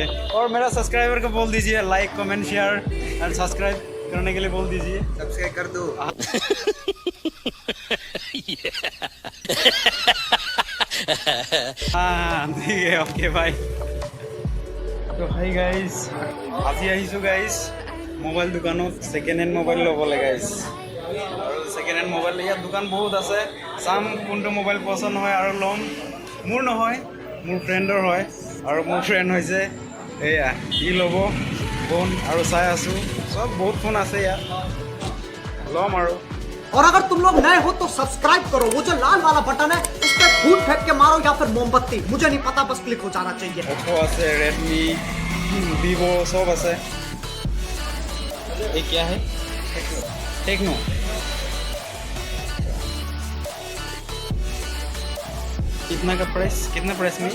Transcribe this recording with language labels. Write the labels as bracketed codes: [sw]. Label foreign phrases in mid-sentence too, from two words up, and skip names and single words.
[hi] और मेरा सब्सक्राइबर को बोल दीजिए [en] like comment share and subscribe [hi] करने के लिए बोल दीजिए। सब्सक्राइब कर दो। हाँ ठीक है, [en] okay bye. तो hi guys, [as] আজি আহিছোঁ গাইজ মোবাইল দোকানত [en] second hand mobile [as] ল'বলৈ গাইজ। আৰু [en] second hand mobile [as] ইয়াত দোকান বহুত আছে, চাম কোনটো মোবাইল পচন্দ হয় আৰু ল'ম। মোৰ নহয়, মোৰ ফ্ৰেণ্ডৰ হয়। আৰু মোৰ ফ্ৰেণ্ড হৈছে এয়া, ই ল'ব ফোন আৰু চাই আছোঁ। চব বহুত ফোন আছে ইয়াত, ল'ম আৰু। [hi] और अगर तुम लोग नए हो तो सब्सक्राइब करो, वो जो लाल वाला बटन है उस पर फूट फेंक के मारो या फिर मोमबत्ती, मुझे नहीं पता, बस क्लिक हो जाना चाहिए। [as] ओप्पो আছে, रेडमी, वीवो सब আছে। [hi] ये क्या है? टेक्नो। कितना का प्राइस? कितना प्राइस में?